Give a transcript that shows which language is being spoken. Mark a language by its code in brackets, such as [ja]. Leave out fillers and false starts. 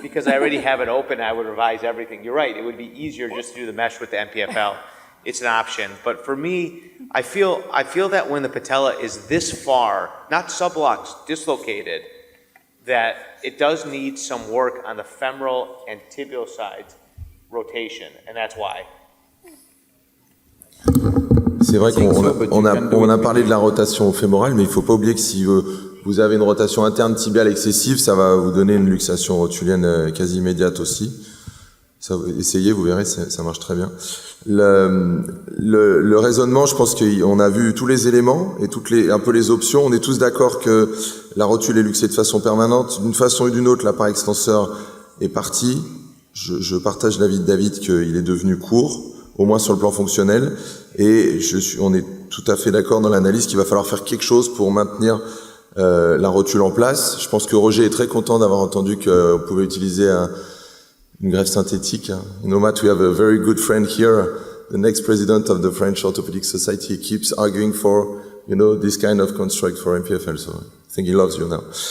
[en] because I already have it open. I would revise everything. You're right. It would be easier just to do the mesh with the MPFL. It's an option. But for me, I feel that when the patella is this far, not subluxed, dislocated, that it does need some work on the femoral and tibial sides rotation, and that's why. [fr] C'est vrai qu'on a parlé de la rotation fémorale, mais il ne faut pas oublier que si vous avez une rotation interne tibiale excessive, ça va vous donner une luxation rotulienne quasi immédiate aussi. Ça, essayez, vous verrez, ça marche très bien. Le raisonnement, je pense qu'on a vu tous les éléments et un peu les options. On est tous d'accord que la rotule est luxée de façon permanente. D'une façon ou d'une autre, l'appareil extenseur est parti. Je partage l'avis de David qu'il est devenu court, au moins sur le plan fonctionnel. Et on est tout à fait d'accord dans l'analyse qu'il va falloir faire quelque chose pour maintenir la rotule en place. Je pense que Roger est très content d'avoir entendu qu'on pouvait utiliser une greffe synthétique. [en] You know, Matt, we have a very good friend here, the next president of the French Orthopedic Society. He keeps arguing for, you know, this kind of construct for MPFL. So I think he loves you now.